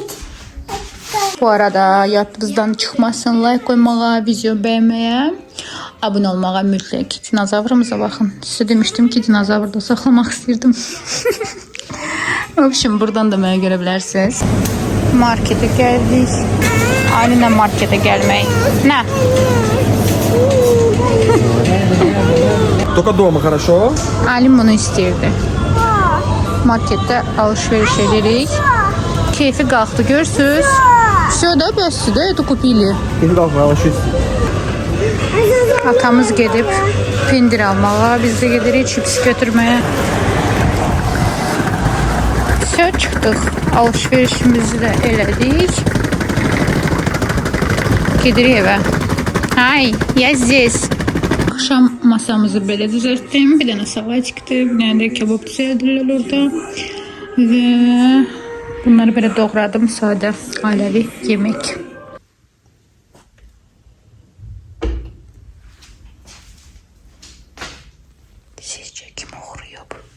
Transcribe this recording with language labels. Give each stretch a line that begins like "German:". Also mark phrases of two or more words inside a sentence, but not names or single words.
Azerbaijani: Bu arada yadınızdan çıxmasın like qoymağa, video bəyənməyə. abunə olmağa mütləq. Dinozavrımıza baxın. Sizə demişdim ki, dinozavr da saxlamaq istirdim. Obşim, buradan da mənə görə bilərsiniz. Markete gəldik. Alinə markete gəlmək. Nə?
Russian: Только дома, хорошо?
Azerbaijani: Alim bunu istəyirdi. Marketdə alış-veriş edirik. Keyfi qalxdı, görürsünüz?
Russian: Все, да,
Azerbaijani: bəsdir də,
Russian: это купили.
Azerbaijani: Keyfi qalxmaya alışırız. Atamız gedib pendir almağa, biz də gedirik chips götürməyə. Все, çıxdıq. Alış-verişimizi də elədik. Gedirik evə. Hay,
Russian: я здесь.
Azerbaijani: Akşam masamızı belə düzəltdim. Bir dənə salatikdir, bir dənə də kebab düzəldirlər orada. Və bunları belə doğradım, sadə, ailəvi yemək. Sizcə kim oxuruyub?